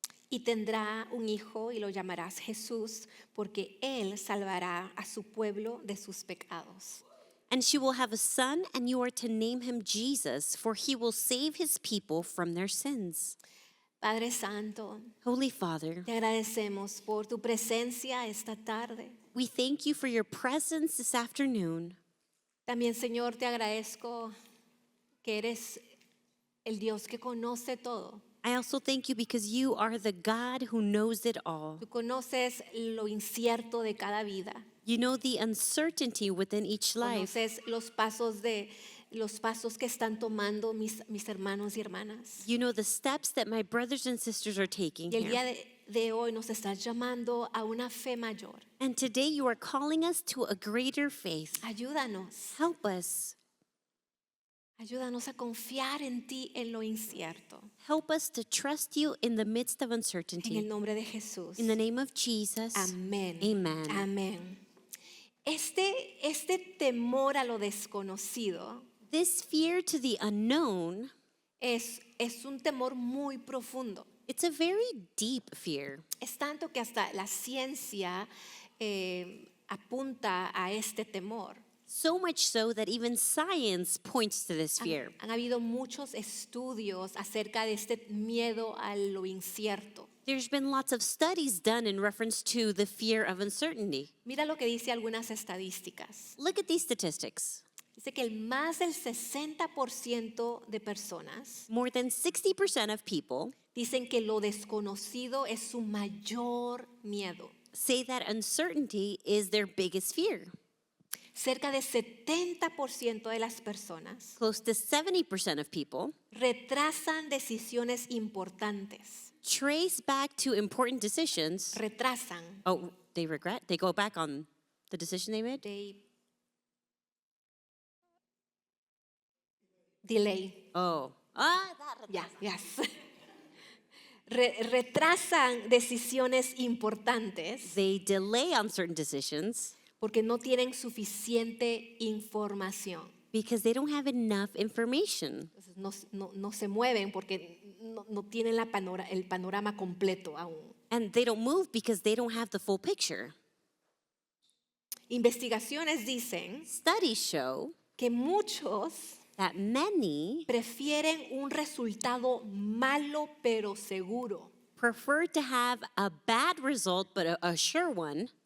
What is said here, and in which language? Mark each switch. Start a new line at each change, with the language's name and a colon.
Spanish: Y tendrá un hijo y lo llamarás Jesús, porque él salvará a su pueblo de sus pecados.
English: And she will have a son, and you are to name him Jesus, for he will save his people from their sins.
Spanish: Padre Santo,
English: Holy Father,
Spanish: te agradecemos por tu presencia esta tarde.
English: we thank you for your presence this afternoon.
Spanish: También, Señor, te agradezco que eres el Dios que conoce todo.
English: I also thank you because you are the God who knows it all.
Spanish: Tú conoces lo incierto de cada vida.
English: You know the uncertainty within each life.
Spanish: Conoces los pasos que están tomando mis hermanos y hermanas.
English: You know the steps that my brothers and sisters are taking
Spanish: Y el día
English: here.
Spanish: de hoy nos estás llamando a una fe mayor.
English: And today you are calling us to a greater faith.
Spanish: Ayúdanos.
English: Help us.
Spanish: Ayúdanos a confiar en ti en lo incierto.
English: Help us to trust you in the midst of
Spanish: En el
English: uncertainty.
Spanish: nombre de Jesús.
English: In the name of Jesus.
Spanish: Amén.
English: Amen.
Spanish: Amén. Este temor a lo desconocido
English: This fear to the unknown,
Spanish: es un temor muy profundo.
English: it's a very deep fear.
Spanish: Es tanto que hasta la ciencia apunta a este temor.
English: So much so that even science points to this
Spanish: Han,
English: fear.
Spanish: han habido muchos estudios acerca de este miedo a lo incierto.
English: There's been lots of studies done in reference to the fear of uncertainty.
Spanish: Mira lo que dice algunas estadísticas.
English: Look at these statistics.
Spanish: Dice que más del 60% de personas
English: More than 60% of people
Spanish: dicen que lo desconocido es su mayor miedo.
English: say that uncertainty is their biggest fear.
Spanish: Cerca de 70% de las personas
English: Close to 70% of people
Spanish: retrasan decisiones importantes.
English: trace back to important decisions.
Spanish: Retrasan.
English: Oh, they regret? They go back on the decision they made? Delay. Oh.
Spanish: Ya, yes. Retrasan decisiones importantes
English: They delay on certain decisions
Spanish: porque no tienen suficiente información.
English: because they don't have enough information.
Spanish: Entonces no se mueven porque no tienen el panorama completo aún.
English: And they don't move because they don't have the full picture.
Spanish: Investigaciones dicen
English: Studies show
Spanish: que muchos
English: that many
Spanish: prefieren un resultado malo pero seguro
English: prefer to have a bad result but a sure one